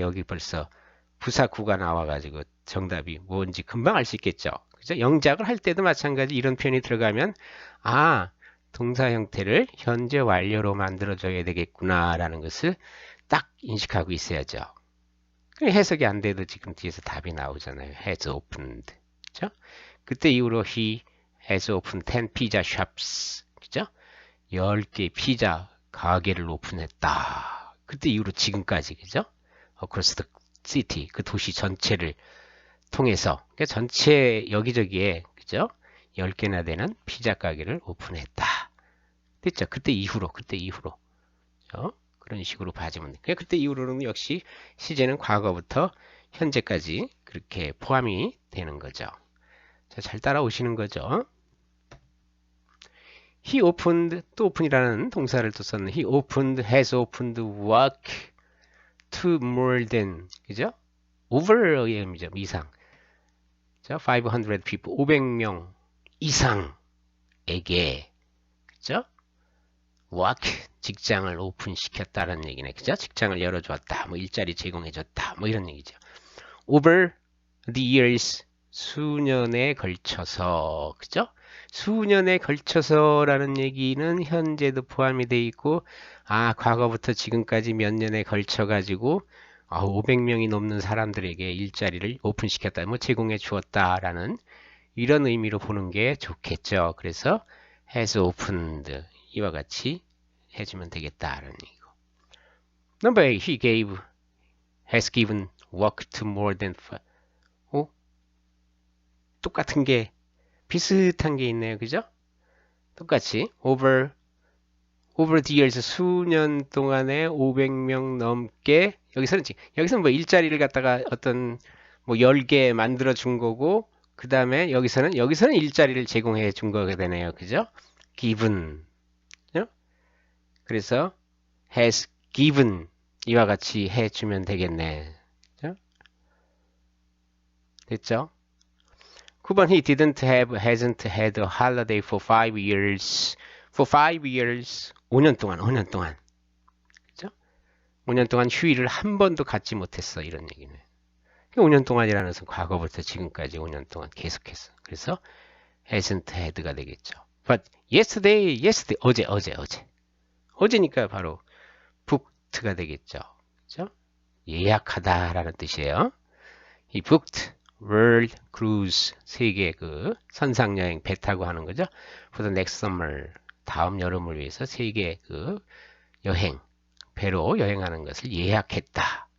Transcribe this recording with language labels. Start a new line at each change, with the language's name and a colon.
Korean: 여기 벌써 부사구가 나와가지고 정답이 뭔지 금방 알 수 있겠죠. 그죠? 영작을 할 때도 마찬가지 이런 표현이 들어가면 아 동사 형태를 현재 완료로 만들어줘야 되겠구나 라는 것을 딱 인식하고 있어야죠. 해석이 안 돼도 지금 뒤에서 답이 나오잖아요.
English: has opened.
Korean: 그죠? 그때 이후로
English: he has opened 10 pizza shops.
Korean: 그죠? 10개 피자 가게를 오픈했다. 그때 이후로 지금까지. 그죠?
English: across the city.
Korean: 그 도시 전체를 통해서 그러니까 전체 여기저기에 그죠? 10개나 되는 피자 가게를 오픈했다. 됐죠? 그때 이후로. 그죠? 그런 식으로 봐주면 돼요. 그때 이후로는 역시 시제는 과거부터 현재까지 그렇게 포함이 되는 거죠. 자, 잘 따라오시는 거죠.
English: He opened,
Korean: 또 open이라는 동사를 또 썼는
English: He opened, has opened, work to more than,
Korean: 그죠? over의 의미죠. 이상. 자,
English: 500 people,
Korean: 500명 이상에게, 그죠? work, 직장을 오픈시켰다는 얘기네. 그죠? 직장을 열어주었다. 뭐 일자리 제공해줬다. 뭐 이런 얘기죠.
English: over the years,
Korean: 수년에 걸쳐서, 그죠? 수년에 걸쳐서라는 얘기는 현재도 포함이 돼 있고, 아, 과거부터 지금까지 몇 년에 걸쳐가지고, 500명이 넘는 사람들에게 일자리를 오픈시켰다, 뭐 제공해 주었다라는 이런 의미로 보는 게 좋겠죠. 그래서
English: has opened
Korean: 이와 같이 해주면 되겠다라는 얘기고.
English: Number 8, he gave, has given work to more than
Korean: 똑같은 게 비슷한 게 있네요. 그죠? 똑같이
English: over the years
Korean: 수년 동안에 500명 넘게 여기서는 뭐 일자리를 갖다가 어떤 뭐 10개 만들어 준 거고 그 다음에 여기서는 일자리를 제공해 준 거가 되네요. 그죠? given 그래서
English: has given
Korean: 이와 같이 해 주면 되겠네. 그죠? 됐죠? 9번
English: he didn't have, hasn't had a holiday for 5 years. For 5 years.
Korean: 5년 동안. 그죠? 5년 동안 휴일을 한 번도 갖지 못했어. 이런 얘기는. 5년 동안이라는 것은 과거부터 지금까지 5년 동안 계속했어. 그래서
English: hasn't had
Korean: 가 되겠죠.
English: But yesterday,
Korean: 어제. 어제니까 바로 booked가 되겠죠. 그죠? 예약하다라는 뜻이에요.
English: He booked World Cruise
Korean: 세계 그 선상 여행 배 타고 하는 거죠.
English: For the next summer
Korean: 다음 여름을 위해서 세계 그 여행 배로 여행하는 것을 예약했다.